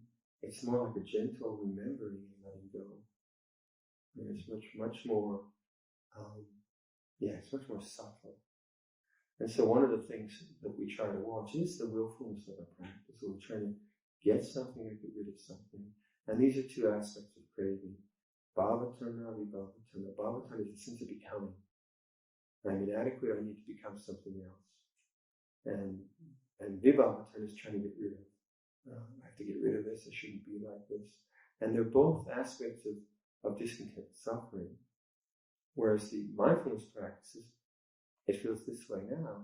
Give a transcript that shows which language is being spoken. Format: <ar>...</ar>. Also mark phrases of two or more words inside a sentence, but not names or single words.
<en>It's more like a gentle remembering and letting go. And it's much more it's much more subtle. And so one of the things that we try to watch is the willfulness of our practice. So we're trying to get something or get rid of something. And these are two aspects of craving.</en> <pi>Bhavattana, vibhavattana.</pi> <en>Bhavattana is the sense of becoming. I'm inadequate, I need to become something else. And vibhavattana is trying to get rid of. I have to get rid of this, I shouldn't be like this. And they're both aspects of discontent, suffering. Whereas the mindfulness practices, it feels this way now.</en>